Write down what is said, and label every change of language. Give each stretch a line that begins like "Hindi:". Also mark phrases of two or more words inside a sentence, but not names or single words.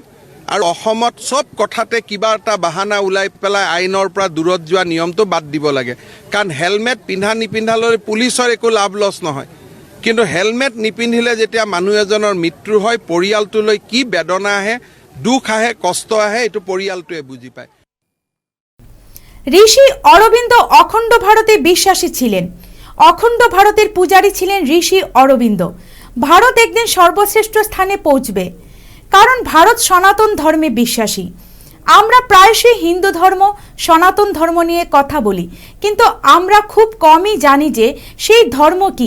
Assamese: আৰু অসমত চব কথাতে কিবা এটা বাহানা ওলাই পেলাই আইনৰ পৰা দূৰত যোৱা নিয়মটো বাদ দিব লাগে। কাৰণ হেলমেট পিন্ধা নিপিন্ধালৈ পুলিচৰ একো লাভ লছ নহয়, কিন্তু হেলমেট নিপিন্ধিলে যেতিয়া মানুহ এজনৰ মৃত্যু হয় পৰিয়ালটোলৈ কি বেদনা আহে, দুখ আহে, কষ্ট আহে, এইটো পৰিয়ালটোৱে বুজি পায়।
Bangla: ঋষি অরবিন্দ অখণ্ড ভারতে বিশ্বাসী ছিলেন। অখণ্ড ভারতের পূজারী ছিলেন ঋষি অরবিন্দ। ভারত একদিন সর্বশ্রেষ্ঠ স্থানে পৌঁছবে, কারণ ভারত সনাতন ধর্মে বিশ্বাসী। আমরা প্রায়শই হিন্দু ধর্ম, সনাতন ধর্ম নিয়ে কথা বলি, কিন্তু আমরা খুব কমই জানি যে সেই ধর্ম কি।